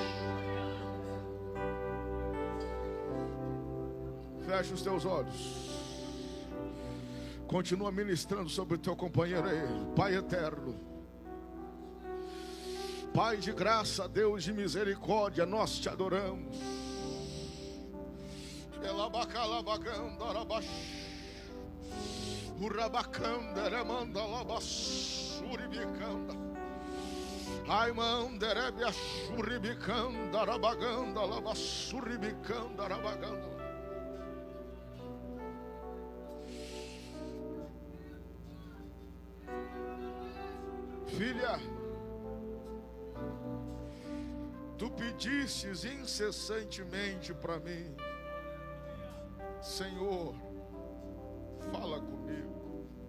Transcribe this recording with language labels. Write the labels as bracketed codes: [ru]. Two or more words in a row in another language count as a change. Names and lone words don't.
[pt] Fecha os teus olhos. Continua ministrando sobre o teu companheiro aí. Pai eterno, Pai de graça, Deus de misericórdia, nós te adoramos. Ai, manderebe a churibicanda, arabaganda, labassuribicanda, arabaganda. Filha, tu pedistes incessantemente para mim, Senhor, fala comigo.